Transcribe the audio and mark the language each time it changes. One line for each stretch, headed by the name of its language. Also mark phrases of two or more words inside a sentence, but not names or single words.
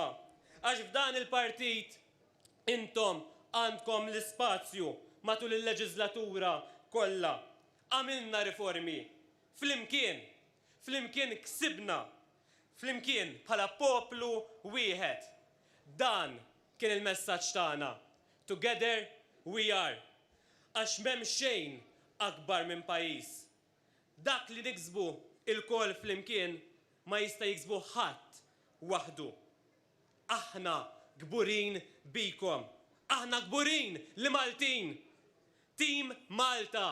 Maltese: Għax f'dan il-partit intom għandkom l-ispazju matul il-leġislatura kollha. Għamilna riformi. Flimkien ksibna. Flimkien bħala poplu wieħed. Dan kien il-messaġġ tagħna.
English: Together we are.
Maltese: Għax m'hemm xejn akbar minn pajjiż. Dak li niksbu il-kol flimkien ma jista' jiksbu ħadd waħdu. Aħna gburin bikom. Aħna gburin li Maltin. Tim Malta.